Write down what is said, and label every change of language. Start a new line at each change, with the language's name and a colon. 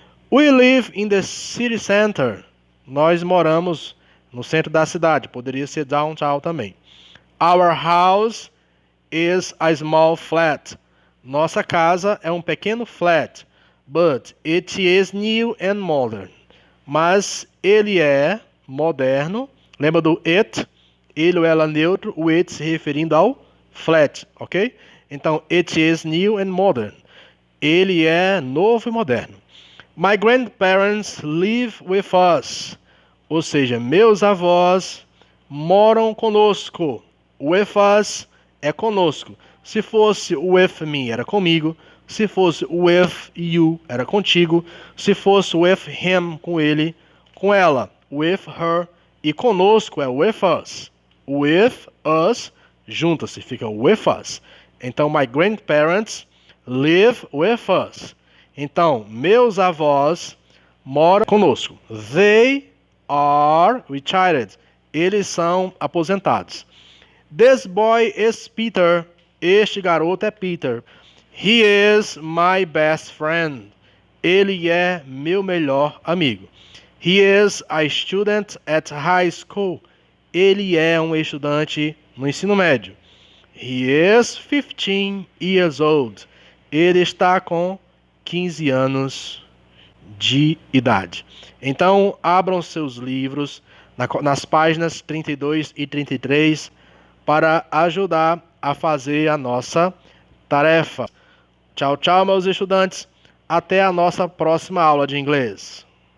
English: We live in the city center.
Portuguese: Nós moramos no centro da cidade. Poderia ser downtown também.
English: Our house is a small flat.
Portuguese: Nossa casa é um pequeno flat,
English: but it is new and modern.
Portuguese: Mas ele é moderno. Lembra do it? Ele ou ela neutro, o it se referindo ao flat, ok? Então,
English: it is new and modern.
Portuguese: Ele é novo e moderno.
English: My grandparents live with us.
Portuguese: Ou seja, meus avós moram conosco. With us é conosco. Se fosse with me, era comigo. Se fosse with you, era contigo. Se fosse with him, com ele. Com ela, with her. E conosco é with us. With us, junta-se, fica with us.
English: Então, my grandparents live with us.
Portuguese: Então, meus avós moram conosco.
English: They are retired.
Portuguese: Eles são aposentados.
English: This boy is Peter.
Portuguese: Este garoto é Peter.
English: He is my best friend.
Portuguese: Ele é meu melhor amigo.
English: He is a student at high school.
Portuguese: Ele é um estudante no ensino médio.
English: He is 15 years old.
Portuguese: Ele está com 15 anos de idade. Então, abram seus livros nas páginas 32 e 33 para ajudar a fazer a nossa tarefa. Tchau, tchau, meus estudantes. Até a nossa próxima aula de inglês.